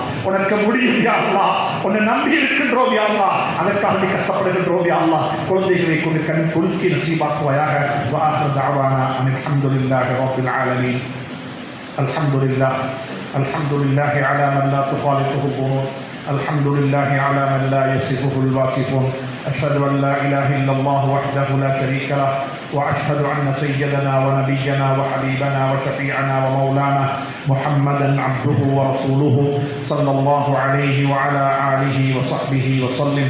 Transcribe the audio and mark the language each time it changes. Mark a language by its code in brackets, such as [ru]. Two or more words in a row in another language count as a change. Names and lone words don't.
[ta] உனக்கு முடியும் [ar] يا الله. [ta] உன்னை நம்பி இருக்கின்றோம் [ar] يا الله, [ta] அதற்காக நீ கஷ்டப்படுகின்றோம் [ar] يا الله. [ta] குழந்தைகளை கொண்டு கண் குளிர்ச்சி நசீபாக்குவாயாக. [ar] وآخر دعوانا أن الحمد لله رب العالمين. الحمد لله الحمد لله على من لا تخالطه ظنون. الحمد لله على من لا يصفه الواصفون. أشهد أن لا إله إلا الله وحده لا شريك له، وأشهد أن سيدنا ونبينا وحبيبنا وشفيعنا ومولانا محمدا عبده ورسوله صلى الله عليه وعلى آله وصحبه وسلم.